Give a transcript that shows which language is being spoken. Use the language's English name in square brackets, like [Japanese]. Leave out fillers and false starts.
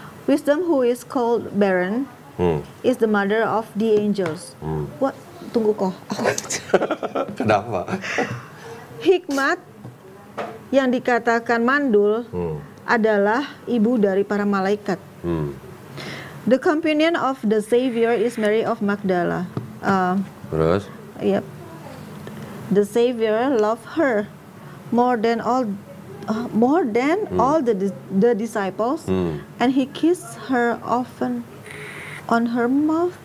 [English] Wisdom who is called barren is the mother of the angels. [Indonesian] What? Tunggu kok. Kenapa? Hikmat yang dikatakan mandul adalah ibu dari para malaikat. [English] The companion of the Savior is Mary of Magdala. [Indonesian] Terus? [English] Yep. The Savior loved her more than all the disciples, and he kissed her often on her mouth.